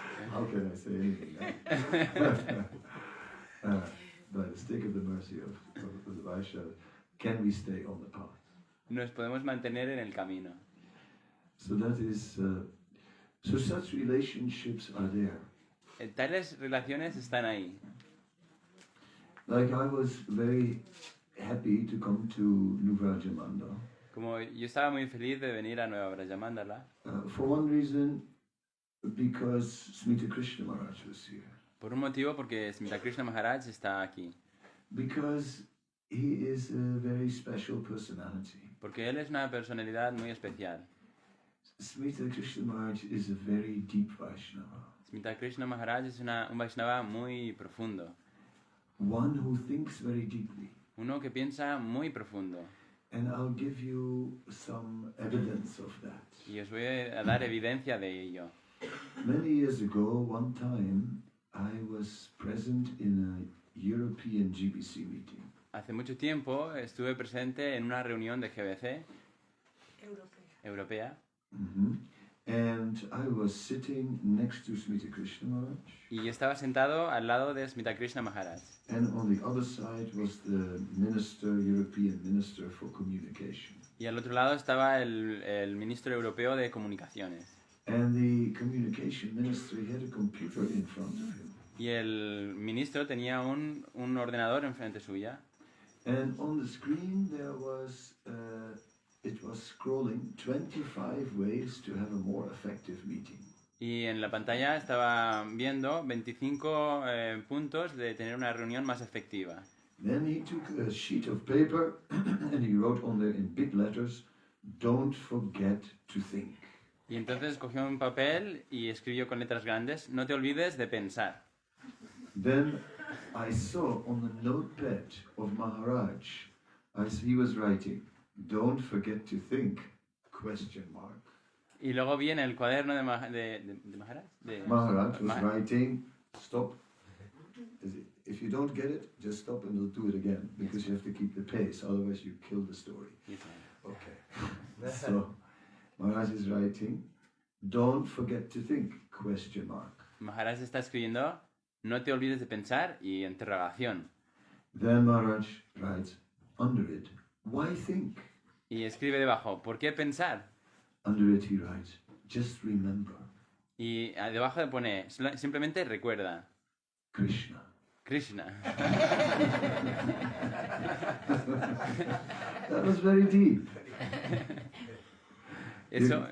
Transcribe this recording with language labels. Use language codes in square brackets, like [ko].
[en] How can I say anything now? By the stick of the mercy of the Vaishnavas, can we stay on the path? [es] nos podemos mantener en el camino. [en] So that is, so such relationships are there. [es] Tales relaciones están ahí. [en] Like I was very happy to come to Vrajamandala. [es] Como yo estaba muy feliz de venir a Nueva Vrajamandala, [en] For one reason, because Smita Krishna Maharaj was here. [es] por un motivo, porque Smita Krishna Maharaj está aquí. [en] Because he is a very special personality. [es] Porque él es una personalidad muy especial. [en] Smita Krishna Maharaj is a very deep Vaishnava. [es] Smita Krishna Maharaj es un Vaishnava muy profundo. [en] One who thinks very deeply. [es] Uno que piensa muy profundo. [en] And I'll give you some evidence of that. [es] Y os voy a dar evidencia de ello. [en] Many years ago, one time, I was present in a European GBC meeting. [es] Hace mucho tiempo estuve presente en una reunión de GBC europea. Mm-hmm. [en] And I was sitting next to Smita Krishna Maharaj. [es] Y yo estaba sentado al lado de Smita Krishna Maharaj. [en] And on the other side was the European Minister for Communication. [es] Y al otro lado estaba el ministro europeo de comunicaciones. [en] And the communication minister had a computer in front of him. [es] Y el ministro tenía un ordenador enfrente suya. [en] And on the screen there was, it was scrolling 25 ways to have a more effective meeting. [es] Y en la pantalla estaba viendo 25 puntos de tener una reunión más efectiva. [en] Then he took a sheet of paper and he wrote on there in big letters, "Don't forget to think." [es] Y entonces cogió un papel y escribió con letras grandes, no te olvides de pensar. [en] Then I saw on the notepad of Maharaj, as he was writing, "Don't forget to think, question mark." [es] Y luego vi en el cuaderno de Maharaj, [en] Maharaj was writing, stop. If you don't get it, just stop and we'll do it again, because you have to keep the pace, otherwise you kill the story. Okay. So, Maharaj is writing, "Don't forget to think, question mark." [es] Maharaj está escribiendo, no te olvides de pensar y interrogación. [en] Then Maharaj writes, under it, "Why think?" [es] Y escribe debajo, ¿por qué pensar? [en] Under it he writes, "Just remember." [es] Y debajo pone, simplemente recuerda. [en] Krishna. [es] Krishna. [en] That was very deep. [es] Eso